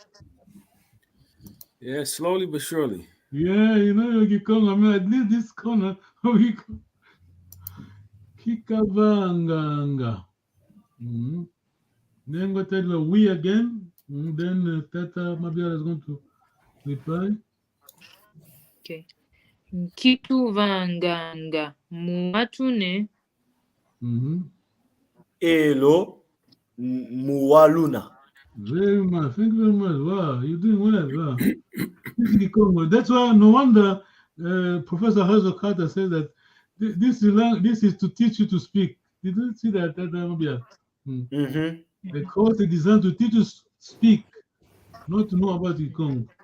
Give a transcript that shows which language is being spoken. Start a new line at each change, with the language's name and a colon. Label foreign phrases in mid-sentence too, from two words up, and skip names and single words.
English: Yeah, slowly but surely. Yeah, you know your Kikongo. I mean, at least this corner of Kikongo.
Kongo: Kikavanganga.
English: Then go tell you we again. Then Tata Mabia is going to reply.
Kongo: Okay. Kituvanganga muatune. Elo muwaluna.
English: Very much. Thank you very much. Wow, you're doing well. Wow. This is Kikongo. That's why no wonder Professor Hazel Carter said that this is to teach you to speak. Did you see that, Tata Mabia? The course is designed to teach you to speak, not to know about Kikongo.